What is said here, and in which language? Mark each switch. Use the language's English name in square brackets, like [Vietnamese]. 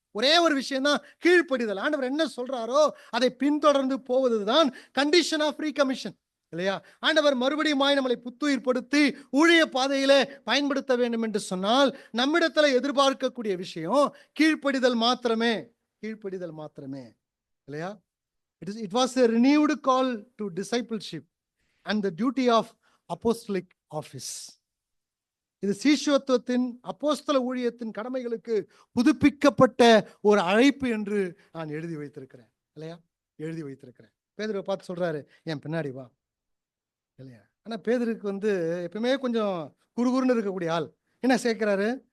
[Tamil] ஒரே ஒரு விஷயம் தான் கீழ்ப்படிதல். ஆண்டவர் என்ன சொல்றாரோ அதை பின்தொடர்ந்து போவதுதான் கண்டிஷன் ஆஃப் ஃப்ரீ கமிஷன், இல்லையா? ஆண்டவர் மறுபடியும் நம்மளை புத்துயிர்படுத்தி ஊழிய பாதையிலே பயன்படுத்த வேண்டும் என்று சொன்னால் நம்மிடத்துல எதிர்பார்க்கக்கூடிய விஷயம் கீழ்ப்படிதல் மாத்திரமே, கீழ்ப்படிதல் மாத்திரமே, இல்லையா? [English] It was a renewed call to discipleship and the duty of apostolic office. [Tamil] இது சீஷத்துவத்தின் அப்போஸ்தல ஊழியத்தின் கடமைகளுக்கு புதுப்பிக்கப்பட்ட ஒரு அழைப்பு என்று நான் எழுதி வைத்திருக்கிறேன், இல்லையா? எழுதி வைத்திருக்கிறேன். பேதுருவை பார்த்து சொல்றாரு, என் பின்னாடி வா, இல்லையா? ஆனா பேதுருக்கு எப்பவுமே கொஞ்சம் குறுகுறுன்னு இருக்கக்கூடிய ஆள். என்ன சேர்க்கிறாரு?